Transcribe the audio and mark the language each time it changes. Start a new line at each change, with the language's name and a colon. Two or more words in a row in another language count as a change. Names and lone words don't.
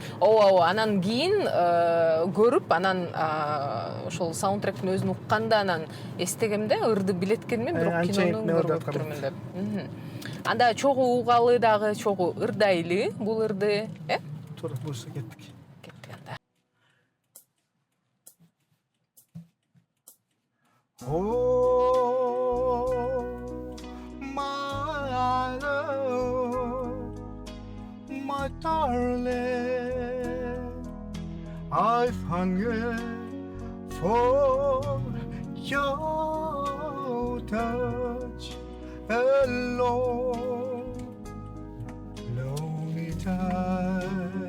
Kyrgyz: Ооба, анан кийин көрүп, анан ошол саундтректин өзүн укканда анан эстегемде ырды билеткенмин, бирок кинонун көрүп турмун деп. Анда чогуу угалы дагы, чогуу ырдайлы бул ырды, Туура, буюрса кеттик. Кеттик анда.
English: Oh, my love, my darling, I've hungered for your touch alone, lonely time.